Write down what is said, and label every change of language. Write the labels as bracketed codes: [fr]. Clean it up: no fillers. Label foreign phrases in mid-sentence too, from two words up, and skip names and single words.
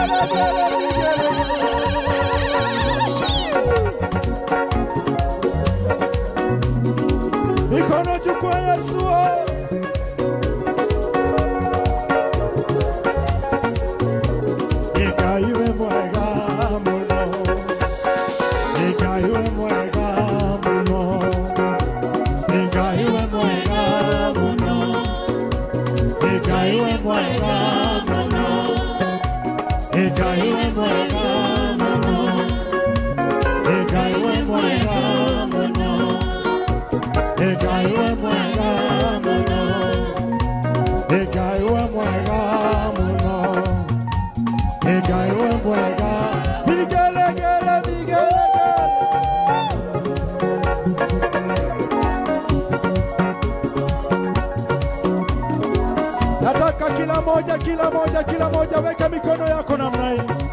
[sw] Mikono juu kwa Yesu. [ki] Ikaiwe mwega muno. Ikaiwe mwega muno. Ikaiwe mwega muno. Ikaiwe mwega muno. Ikaiwe mwega muno. Ikaiwe mwega muno. Ikaiwe mwega muno. Ikaiwe mwega muno. Ikaiwe mwega. [sw] Vigelegele, vigelegele. Nataka kila moja weka mikono yako namna hii.